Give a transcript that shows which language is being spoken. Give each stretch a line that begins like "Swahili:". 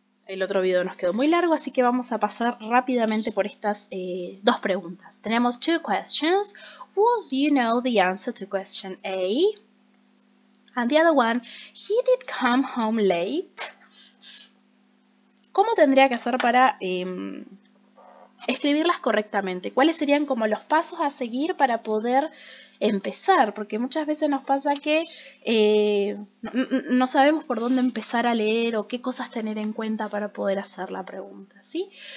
Spanish: el otro video nos quedó muy largo, así que vamos a pasar rápidamente por estas dos preguntas. Tenemos
English: two questions. Was you know the answer to question A? And the other one, he did come home late.
Spanish: ¿Cómo tendría que hacer para escribirlas correctamente? ¿Cuáles serían como los pasos a seguir para poder empezar? Porque muchas veces nos pasa que no sabemos por dónde empezar a leer o qué cosas tener en cuenta para poder hacer la pregunta, ¿sí?